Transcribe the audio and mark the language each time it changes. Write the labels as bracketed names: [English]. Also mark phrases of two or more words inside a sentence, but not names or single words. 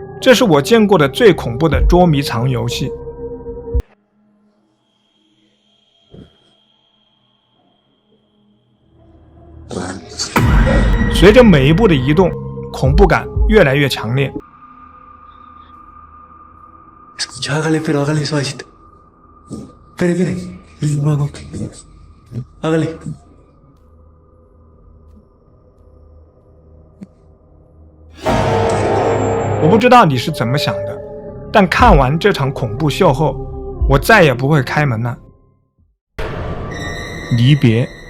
[Chinese] 这是我见过的最恐怖的捉迷藏游戏。随着每一步的移动，恐怖感越来越强烈。 [Spanish] pero hágale suavecito. Espere. Luego. Hágale. [Chinese] 我不知道你是怎么想的，但看完这场恐怖秀后，我再也不会开门了。离别。